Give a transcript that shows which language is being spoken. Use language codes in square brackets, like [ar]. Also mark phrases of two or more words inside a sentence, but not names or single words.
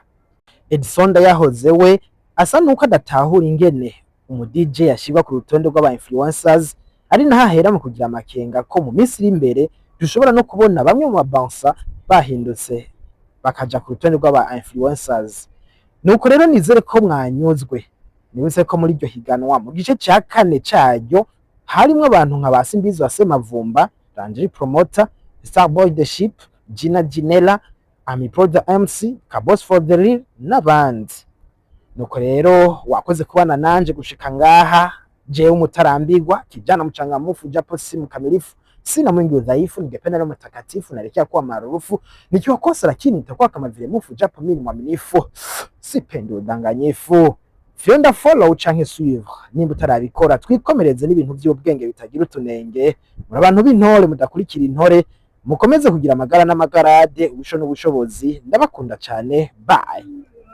[rn] Edson yahoze we asa nuko adatahura ingene umu DJ yashirwa ku rutonde rw'aba influencers, ari nahahera mu kugira amakenga ko mu minsi iri imbere dushobora no kubona bamwe mu babansa bahindutse bakaja ku rutonde rw'aba influencers. Nuko rero nizere ko mwanyuzwe. Nibutse ko muri iryo higanwa mu gice cya 4 cyaryo harimo abantu nka Basimbizi wa Semavumba, Landry Promoter, Starboy The Ship, Gina Ginella, Ami Pro The MC, Kabos for the Real n'abandi. Nuko rero wakoze kubana nanje gushika ngaha, jewe umutarambirwa [sw] kijana mchangamufu japo si mkamilifu, sina mwingi udhaifu, ningependa leo mtakatifu naelekea kuwa maarufu, nikiwa kosa lakini nitakuwa kama vile mufu japo mimi mwaminifu, sipendi udanganyifu. [rn] Fyonda follow canke suivre nimba utarabikora, twikomereze n'ibintu by'ubwenge bitagira utunenge. Muri abantu b'intore mudakurikira intore, mukomeze kugira amagara n'amagarade, ubusho n'ubushobozi. Ndabakunda cyane, bye.